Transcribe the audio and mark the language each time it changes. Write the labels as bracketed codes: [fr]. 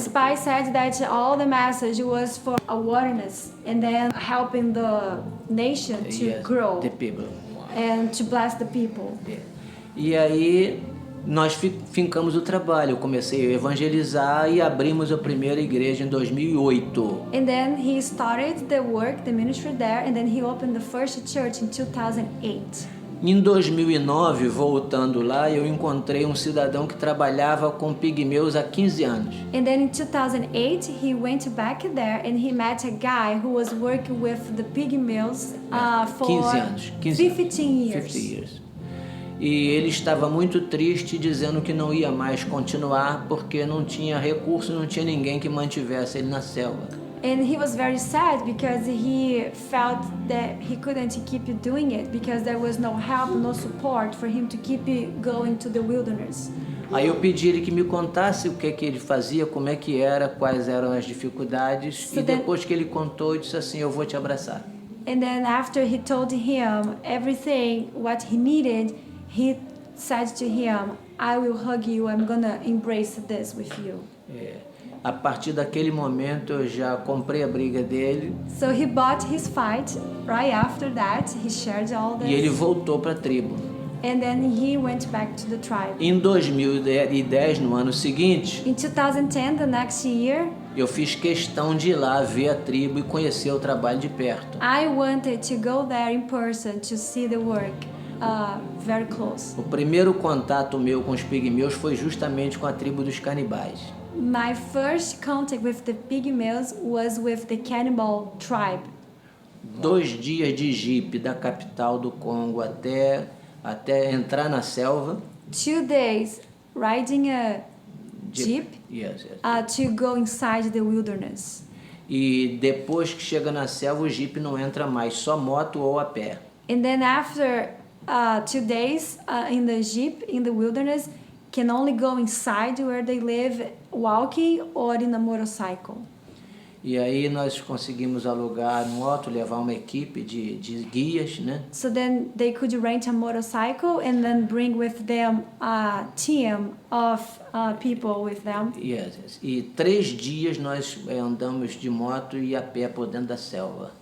[en] spy said that all the message was for awareness and then helping the nation to Yes, grow the people. and to bless the people. [pt] E aí nós fincamos o trabalho. Eu comecei a evangelizar e abrimos a primeira igreja em 2008. [en] And then he started the work, the ministry there, and then he opened the first church in 2008. [pt] Em 2009, voltando lá, eu encontrei um cidadão que trabalhava com pigmeus há 15 anos. [en] And then in 2008, he went back there and he met a guy who was working with the pygmies for [pt] 15 anos. [en] 15 years. 50 years. [pt] E ele estava muito triste, dizendo que não ia mais continuar porque não tinha recurso, não tinha ninguém que mantivesse ele na selva. [en] And he was very sad because he felt that he couldn't keep doing it because there was no help, no support for him to keep going to the wilderness. [pt] Aí eu pedi ele que me contasse o que ele fazia, como é que era, quais eram as dificuldades. [en] So [pt] e [en] then- [pt] depois que ele contou, eu disse assim: eu vou te abraçar. [en] And then after he told him everything what he needed, he said to him, I will hug you, I'm gonna embrace this with you. [pt] A partir daquele momento eu já comprei a briga dele [en] So he bought his fight. Right after that, he shared all [pt] e ele [en] this. [pt] voltou para a tribo. [en] and then he went back to the tribe. [pt] Em 2010, no ano seguinte, [en] In 2010, the next year, [pt] eu fiz questão de ir lá ver a tribo e conhecer o trabalho de perto. [en] I wanted to go there in person to see the work very close. [pt] O primeiro contato meu com os pigmeus foi justamente com a tribo dos canibais. [en] My first contact with the Pygmeus was with the cannibal tribe. [pt] 2 dias de jipe da capital do Congo até entrar na selva. [en] 2 days riding a jeep Yes. to go inside the wilderness. [pt] E depois que chega na selva, o jipe não entra mais, só moto ou a pé. [en] And then after 2 days in the jeep in the wilderness, can only go inside where they live walking or in a motorcycle. [pt] E aí nós conseguimos alugar um moto, levar uma equipe de guias, né? [en] So then they could rent a motorcycle and then bring with them a team of people with them. Yes. [pt] E 3 dias nós andamos de moto e a pé por dentro da selva.